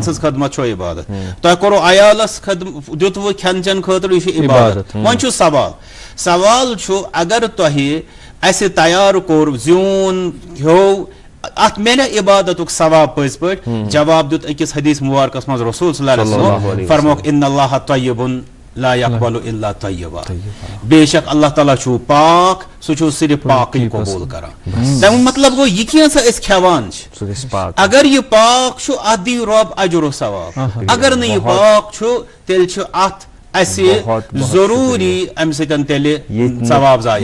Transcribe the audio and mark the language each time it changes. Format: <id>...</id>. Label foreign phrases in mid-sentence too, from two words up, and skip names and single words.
<ks>سٕنٛز خدمت چھو عبادت تۄہہِ کوٚروٕ عیالس دِتوٕ کھٮ۪ن چٮ۪ن خٲطرٕ یہِ چھُ عبادت وۄنۍ چھُ سوال چھُ اگر تۄہہِ اسہِ تیار کوٚر زیوٗن کھیوٚو ات میلے عبادتُک ثواب پٔزۍ پٲٹھۍ جواب دیُت أکِس حدیث مبارکس منٛز رسول</ks> <ar>صلی اللہ علیہ وسلم</ar> <ks>فرموکھ</ks> <ar>ان اللہ طیبٌ لا يقبل الا طیبا</ar> <ks>بے شک اللہ تعالیٰ چھُ پاک سُہ چھُ صرف پاکٕے قبوٗل کران تمیُک مطلب گوٚو یہِ کینٛہہ سا أسۍ کھٮ۪وان چھِ اگر یہِ پاک چھُ اتھ دِیہِ رۄب اجر و ثواب اگر نہٕ یہِ پاک چھُ تیٚلہِ چھُ اتھ اسہِ ضروٗری امہِ سۭتۍ تیٚلہِ ثواب ضایع</ks>